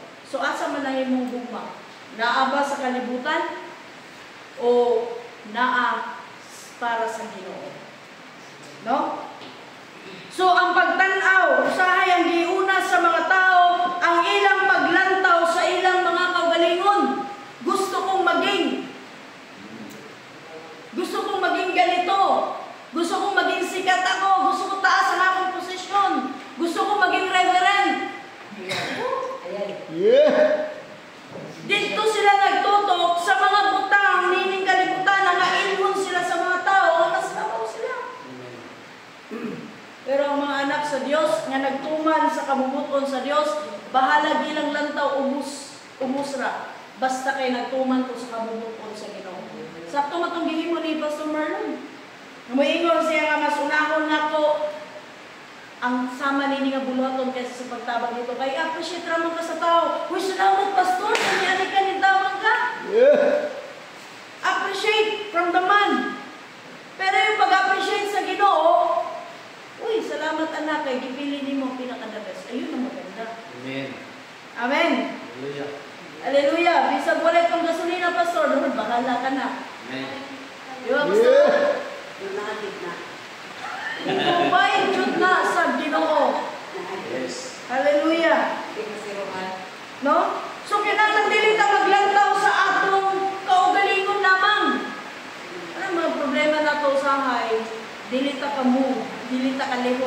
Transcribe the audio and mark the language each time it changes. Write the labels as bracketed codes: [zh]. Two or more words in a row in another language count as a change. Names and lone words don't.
[ceb] So asa man lang imong gugma? Naa ba sa kalibutan o naa para sa Ginoo? No? So ang pagtan-aw, usahay ang giuna sa mga tao, ang ilang paglantaw sa ilang mga kaugalingon. [tl] Gusto kong maging ganito. Gusto kong maging sikat ako. Gusto kong [ceb] taas ang akong posisyon. [tl] Gusto kong maging reverend. [en] Yeah. [ceb] Dito sila nagtutok sa mga butang, nining kalibutan, nangailhon sila sa mga tao, nasabaw sila. Pero ang mga anak sa Diyos, nga nagtuman sa kabubuton sa Diyos, bahala gilang lantaw, umusra. Basta kay nagtuman ko sa kabubuton sa Ginoo. Sakto matong gihimo ni Pastor Marlon. Muingon siya nga mas unahon nako ang sama nini nga buluhaton kaysa sa pagtabang dito. Kay appreciate ramon ka sa tao. Uy, salamat Pastor, kanyari ka ni tabang ka. [en] Yeah. Appreciate from the man. [ceb] Pero yung pag-appreciate sa Ginoo, uy, salamat anak, kay gipili nimo pinaka-the best. [tl] Ayun ang maganda. [en] Amen. Amen. Hallelujah. Hallelujah. [ceb] Bisag wala itong gasolina, Pastor, Lord, bahala ka na. [en] Amen. [tl] Di ba, Pastor? [en] Yeah. [ceb] Kumain jud na sa Ginoo. [en] Yes. Hallelujah. No? [ceb] So kinahanglan dili ta maglantaw sa atong kaugalingon lamang. Ano mga problema nato usahay? Dili ta kamo, dili ta kaliho.